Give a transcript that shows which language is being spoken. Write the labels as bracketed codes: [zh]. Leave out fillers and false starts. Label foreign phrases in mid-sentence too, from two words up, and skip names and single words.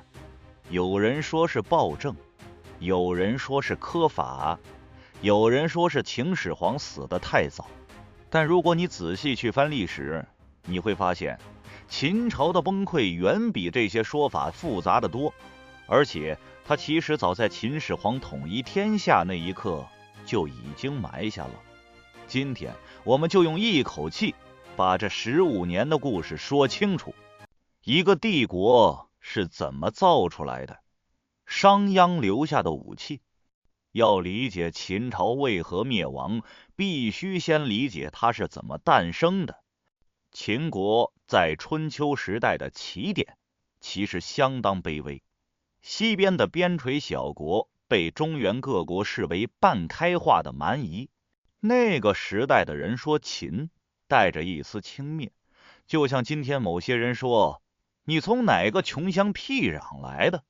[zh] 有人說是暴政，有人說是苛法，有人說是秦始皇死得太早。但如果你仔細去翻歷史，你會發現秦朝的崩潰遠比這些說法複雜得多，而且它其實早在秦始皇統一天下那一刻就已經埋下了。今天我們就用一口氣把這15年的故事說清楚。一個帝國是怎麼造出來的？商鞅留下的武器。要理解秦朝為何滅亡，必須先理解它是怎麼誕生的。秦國在春秋時代的起點其實相當卑微，西邊的邊陲小國被中原各國視為半開化的蠻夷。那個時代的人說秦，帶着一絲輕蔑，就像今天某些人說你從哪個窮鄉僻壤來的。